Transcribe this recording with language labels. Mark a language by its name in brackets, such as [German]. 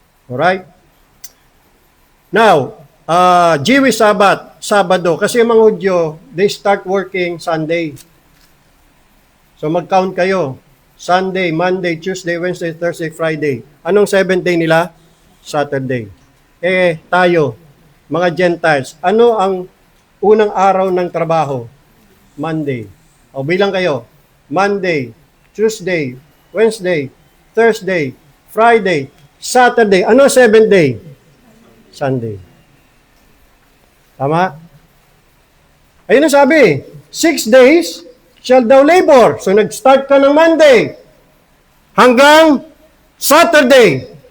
[English] Alright? Now, Jewish Sabbath, Sabado, [Filipino] kasi yung mga Hudyo, [English] they start working Sunday. So mag-count kayo. Sunday, Monday, Tuesday, Wednesday, Thursday, Friday. [Filipino] Anong 7th day nila? Saturday. Tayo, mga Gentiles, ano ang unang araw ng trabaho? [English] Monday. [Filipino] O bilang kayo. [English] Monday, Tuesday, Wednesday, Thursday, Friday, Saturday. [Filipino] Ano 7th day? Sunday. Tama? Ayun ang sabi. [English] 6 days shall thou labor. [Filipino] So nag-start ka ng Monday hanggang Saturday.